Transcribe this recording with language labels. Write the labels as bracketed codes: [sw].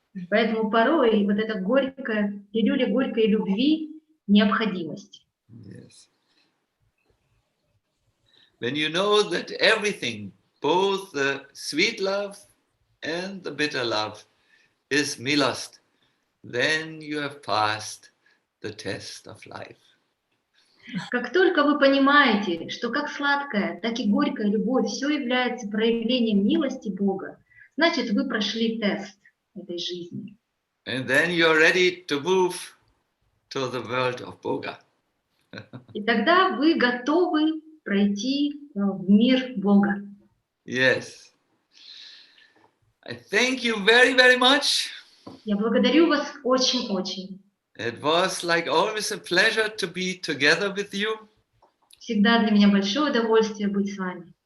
[ru] Поэтому порой вот эта горькая, пилюля горькой любви – необходимость. [en] Yes. When you know that everything, both the sweet love and the bitter love, is milost, then you have passed the test of life. [ru] Как только вы понимаете, что как сладкая, так и горькая любовь все является проявлением милости Бога, значит, вы прошли тест этой жизни. [en] And then you're ready to move to the world of Boga. [ru] И тогда вы готовы пройти в мир Бога. [en] Yes. I thank you very, very much. [ru] Я благодарю вас очень-очень. [en] It was like always a pleasure to be together with you. [ru] Всегда для меня большое удовольствие быть с вами.